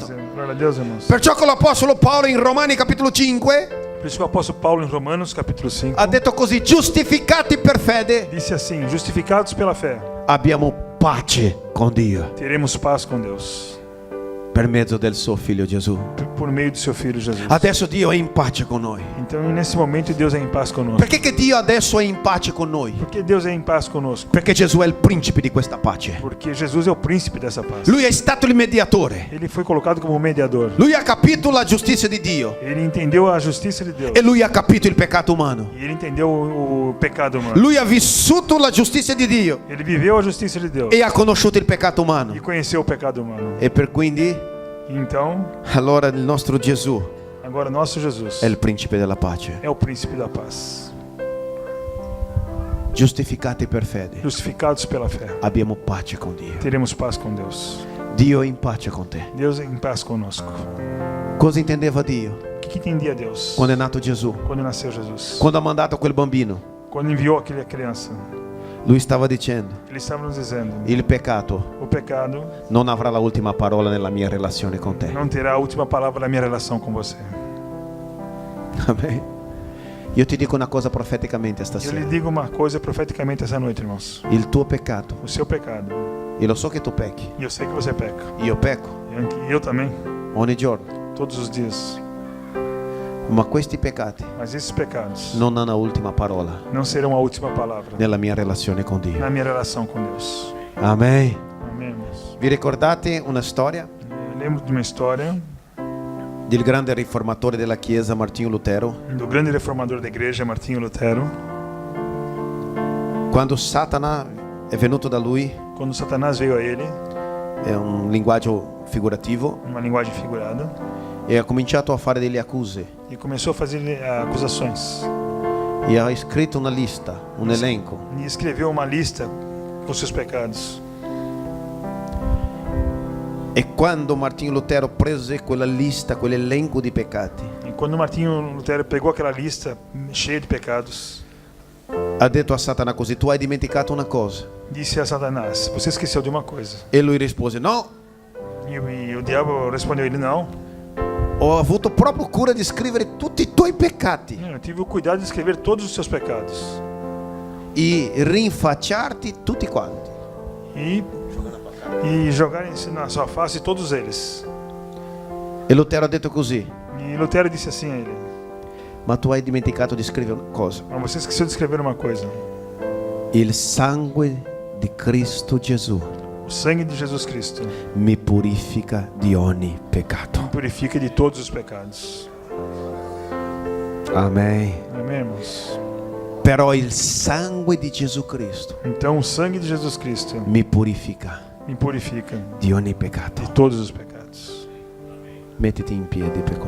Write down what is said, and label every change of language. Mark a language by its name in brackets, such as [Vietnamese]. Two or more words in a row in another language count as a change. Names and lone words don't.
[Portuguese] Glória a Deus, irmãos. [Italian] Perciò con l'Apostolo Paolo in Romani capitolo 5 [Portuguese] Por isso que o apóstolo Paulo em Romanos capítulo 5 [Italian] ha detto così, giustificati per fede, [Portuguese] disse assim: justificados pela fé, [Italian] abbiamo pace con Dio [Portuguese] teremos paz com Deus [Italian] per mezzo del suo figlio Gesù. [Portuguese] por meio do seu filho Jesus. [Italian] Adesso Dio è in pace con noi. [Portuguese] Então nesse momento Deus é em paz conosco. [Italian] Perché che Dio adesso è in pace con noi? [Portuguese] Porque Deus é em paz conosco. [Italian] Perché Gesù è il principe di questa pace. [Portuguese] Porque Jesus é o príncipe dessa paz. [Italian] Lui è stato il mediatore. [Portuguese] Ele foi colocado como mediador. [Italian] Lui ha capito la giustizia di Dio [Portuguese] Ele entendeu a justiça de Deus. [Italian] e lui ha capito il peccato umano. [Portuguese] E ele entendeu o pecado humano. [Italian] Lui ha vissuto la giustizia di Dio [Portuguese] Ele viveu a justiça de Deus [Italian] e ha conosciuto il peccato umano. [Portuguese] e conheceu o pecado humano. [Italian] E per quindi, [Portuguese] Então, [Italian] allora il nostro Gesù [Portuguese] agora nosso Jesus [Italian] è il principe della pace. [Portuguese] é o príncipe da paz. [Italian] Giustificati per fede, [Portuguese] Justificados pela fé, [Italian] abbiamo pace con Dio. [Portuguese] teremos paz com Deus. [Italian] Dio è in pace con te. [Portuguese] Deus é em paz conosco. [Italian] Cosa intendeva Dio [Portuguese] O que entendia Deus [Italian] quando è nato Gesù? [Portuguese] quando nasceu Jesus? [Italian] Quando ha mandato quel bambino, [Portuguese] Quando enviou aquela criança, [Italian] lui stava dicendo, [Portuguese] ele estava nos dizendo: [Italian] il peccato [Portuguese] o pecado [Italian] non avrà la ultima parola nella mia relazione con te. [Portuguese] não terá a última palavra na minha relação com você. Amen. [Italian] Io ti dico una cosa profeticamente [Portuguese] Eu lhe [Italian] stasera. [Portuguese] digo uma coisa profeticamente essa noite, irmãos. [Italian] Il tuo peccato, [Portuguese] O seu pecado, [Italian] io lo so che tu pecchi, [Portuguese] e eu sei que você peca, [Italian] io pecco [Portuguese] e eu também, [Italian] ogni giorno, [Portuguese] todos os dias. [Italian] ma questi peccati [Portuguese] Mas esses pecados [Italian] non hanno ultima parola [Portuguese] não serão a última palavra [Italian] nella mia relazione con Dio. [Portuguese] na minha relação com Deus. Amen. Amém, irmãos. [Italian] Vi ricordate una storia [Portuguese] Eu lembro de uma história [Italian] del grande riformatore della Chiesa Martinho Lutero? [Portuguese] do grande reformador da igreja, Martinho Lutero. [Italian] Quando Satana è venuto da lui, [Portuguese] Quando Satanás veio a ele, [Italian] è un linguaggio figurativo, [Portuguese] numa linguagem figurada, [Italian] e ha cominciato a fare delle accuse. [Portuguese] e começou a fazer acusações. [Italian] E ha scritto una lista, un elenco. [Portuguese] E escreveu uma lista com seus pecados. [Italian] E quando Martinho Lutero prese quella lista, quell'elenco di peccati, [Portuguese] E quando Martinho Lutero pegou aquela lista cheia de pecados, [Italian] ha detto a Satana così: tu hai dimenticato una cosa. [Portuguese] disse a Satanás: você esqueceu de uma coisa. [Italian] E lui rispose: no, [Portuguese] E o diabo respondeu a ele: não. [Italian] ho avuto proprio cura di scrivere tutti i tuoi peccati [Portuguese] Eu tive o cuidado de escrever todos os seus pecados [Italian] e rinfacciarti tutti quanti. [Portuguese] e jogar na sua face todos eles. [Italian] E Lutero ha detto così: [Portuguese] E Lutero disse assim a ele: [Italian] ma tu hai dimenticato di scrivere una cosa. [Portuguese] mas você esqueceu de escrever uma coisa. [Italian] Il sangue di Cristo Gesù [Portuguese] O sangue de Jesus Cristo [Italian] mi purifica di ogni peccato. [Portuguese] purifica de todos os pecados. Amen. Amém, irmãos? [Italian] Però il sangue di Gesù Cristo [Portuguese] Então o sangue de Jesus Cristo [Italian] mi purifica [Portuguese] me purifica [Italian] di ogni peccato. [Portuguese] de todos os pecados. [Italian] Mettiti in piedi per cortesia.